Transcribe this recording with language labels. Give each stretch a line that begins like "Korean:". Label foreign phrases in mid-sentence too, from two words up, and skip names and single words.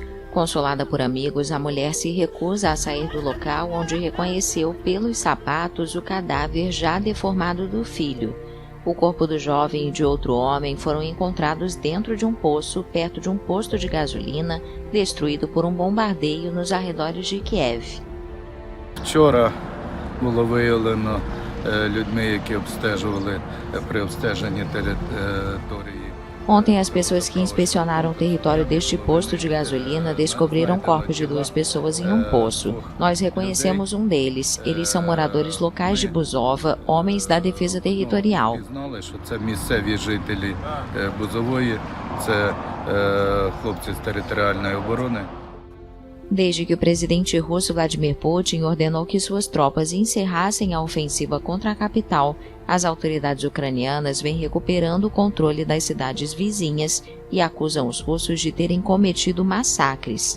Portuguese: Consolada por amigos, a mulher se recusa a sair do local onde reconheceu pelos sapatos o cadáver já deformado do filho. O corpo do jovem e de outro homem foram encontrados dentro de um poço perto de um posto de gasolina destruído por um bombardeio nos arredores de Kiev.
Ukrainian: Вчора було виявлено людьми, які обстежували при обстеженні території.
Portuguese: Ontem, as pessoas que inspecionaram o território deste posto de gasolina descobriram corpos de 2 pessoas em um poço. Nós reconhecemos um deles. Eles são moradores locais de Buzova, homens da defesa territorial.
Ukrainian: Знали, що це місцеві жителі Бузової, це хлопці з територіальної оборони.
Portuguese: Desde que o presidente russo Vladimir Putin ordenou que suas tropas encerrassem a ofensiva contra a capital, as autoridades ucranianas vêm recuperando o controle das cidades vizinhas e acusam os russos de terem cometido massacres.